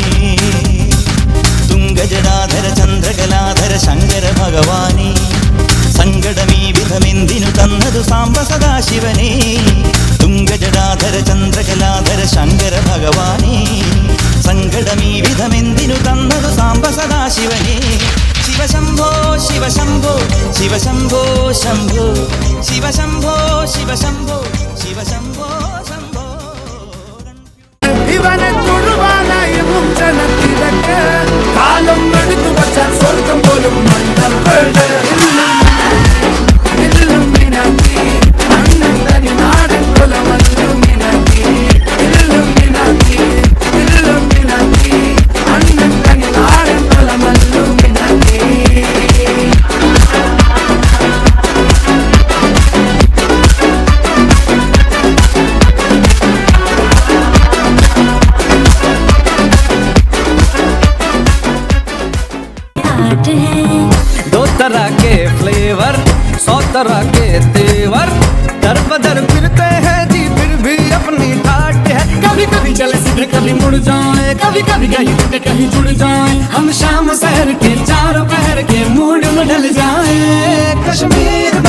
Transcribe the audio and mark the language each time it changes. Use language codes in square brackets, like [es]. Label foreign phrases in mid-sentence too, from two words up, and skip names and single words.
[ml] തുംഗജടാധര ചന്ദ്രകലാധര ശങ്കര ഭഗവാനേ സങ്കടമീ വിധമെന്തിനു തന്നതു സാംബ സദാശിവനേ തുംഗജടാധര ചന്ദ്രകലാധര ശങ്കര ഭഗവാനേ സങ്കടമീ വിധമെന്തിനു തന്നതു സാംബ സദാശിവ [sa] शिव शंभो शंभो शिव शंभो शिव शंभो शिव शंभो शंभो [ml] ഇവനെ തൊഴുവാനായി മുഞ്ചനത്തിരക്ക് കാലം എടുത്തു വച്ചാൽ സ്വർഗം പോലും മണ്ണപ്പേട് ഇല്ലുമിനാത്തി അണ്ണൻ തനി നാടൻ കുലമല്ലുമിനാത്തി ഇല്ലുമിനാത്തി ഇല്ലുമിനാത്തി അണ്ണൻ തനി നാടൻ കുലമല്ലുമിനാത്തി [hi] आर्ट है दो तरह के फ्लेवर 100 तरह के तेवर दर बदर फिरते हैं जी फिर भी अपनी ठाट है कभी कभी चले सीधे कभी मुड़ जाए कभी कभी कहीं टूटे कहीं जुड़ जाए हम शाम शहर के चारों पहर के मूड में ढल जाए कश्मीर